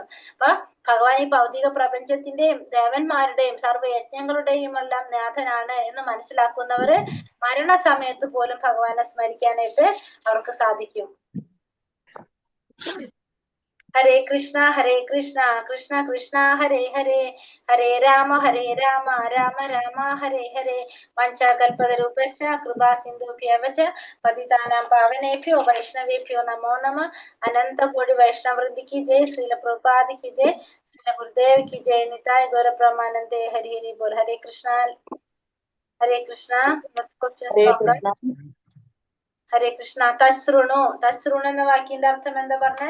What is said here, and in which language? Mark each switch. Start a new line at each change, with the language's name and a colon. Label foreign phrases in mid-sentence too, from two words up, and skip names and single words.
Malayalam: അപ്പൊ ഭഗവാൻ ഈ ഭൗതിക പ്രപഞ്ചത്തിന്റെയും ദേവന്മാരുടെയും സർവ്വയജ്ഞങ്ങളുടെയും എല്ലാം നാഥനാണ് എന്ന് മനസ്സിലാക്കുന്നവര് മരണസമയത്ത് പോലും ഭഗവാനെ സ്മരിക്കാനായിട്ട് അവർക്ക് സാധിക്കും.
Sanskrit: ഹരേ കൃഷ്ണ കൃഷ്ണ കൃഷ്ണ ഹരേ ഹരേ, ഹരേ രാമ രാമ രാമ ഹരേ ഹരേ. വഞ്ചാകൽപതരൂപശ്ച കൃപാ സിന്ധുഭ്യവ ച പതിതാനാം പാവനേഭ്യോ വൈഷ്ണവേഭ്യോ നമോ നമ.
Hindi: अनन्तकोटि वैष्णववृन्दि की जय। श्रील प्रभुपादी की जय. श्रील गुरुदेव की जय.
Bangla: নিতাই গৌর প্রমানন্দে। হরি হরি বোল.
Hindi: ഹരേ കൃഷ്ണ.
Sanskrit: ഹരേ കൃഷ്ണ.
Malayalam: തശ്രുണു എന്ന വാക്കിന്റെ അർത്ഥം എന്താ പറഞ്ഞേ?